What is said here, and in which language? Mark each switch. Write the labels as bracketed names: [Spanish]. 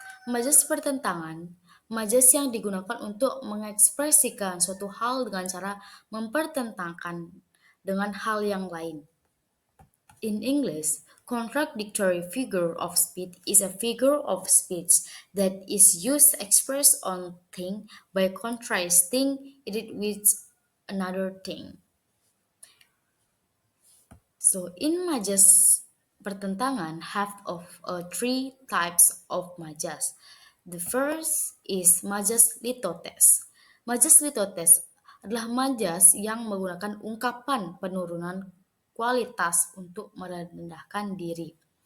[Indonesian] Majas pertentangan, majas yang digunakan untuk mengekspresikan suatu hal dengan cara mempertentangkan dengan hal yang lain. [English] In English, contradictory figure of speech is a figure of speech that is used to express one thing by contrasting it with another thing. So in majas pertentangan have of three types of majas. The first is majas litotes. [Indonesian] Majas litotes adalah majas yang menggunakan ungkapan penurunan kualitas untuk merendahkan diri.